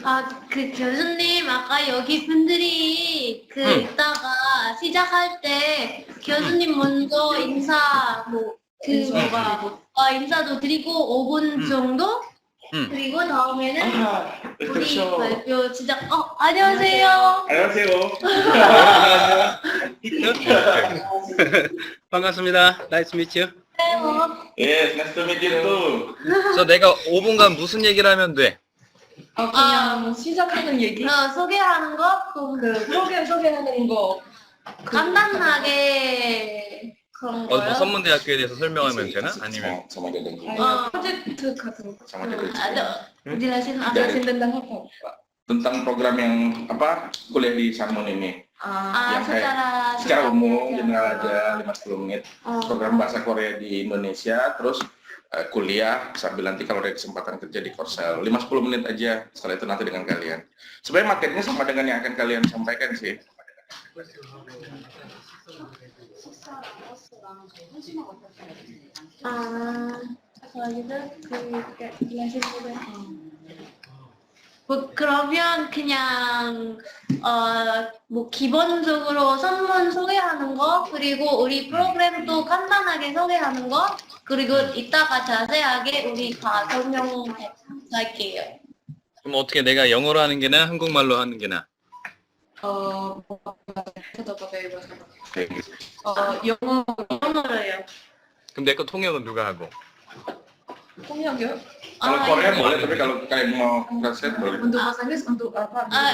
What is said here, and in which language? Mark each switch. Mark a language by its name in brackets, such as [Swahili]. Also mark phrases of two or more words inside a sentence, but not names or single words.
[Korean] 그 교수님, 아까 여기 분들이 이따가 시작할 때 교수님 먼저 인사도 드리고 5분 정도? 그리고 다음에는 우리 발표 시작. 안녕하세요. 안녕하세요. 반갑습니다. [English] Nice to meet you. Yes, nice to meet you too. [Korean] 그래서 내가 5분간 무슨 얘기를 하면 돼? 그냥 시작하는 얘기? 소개하는 거? 그 프로그램 소개하는 거. 간단하게 그런 뭐 거요? 선문대학교에 대해서 설명하면 되나? 아니면 [Indonesian] Sama jalan. [Korean] 아니요, 프로젝트 같은 거. [Indonesian] Sama jalan. jelasin jelasin tentang apa? Tentang program yang apa kuliah di Samun ini. Yang kayak secara umum general aja 5-10 menit. Program bahasa Korea di Indonesia, terus kuliah sambil nanti kalau ada kesempatan kerja di Korsel 5-10 menit aja, setelah itu nanti dengan kalian. Sebenarnya materi sama dengan yang akan kalian sampaikan sih. [Korean] 그러면 그냥 뭐 기본적으로 선문 소개하는 거, 그리고 우리 프로그램도 간단하게 소개하는 거, 그리고 이따가 자세하게 우리 다 설명할게요. 그럼 어떻게 내가 영어로 하는 게 나아? 한국말로 하는 게 나아? 영어로요. 그럼 내 거 통역은 누가 하고? 통역이요? [Indonesian] Kalau Korea boleh, tapi kalau kalian mau translate boleh. untuk bahasa Inggris untuk apa?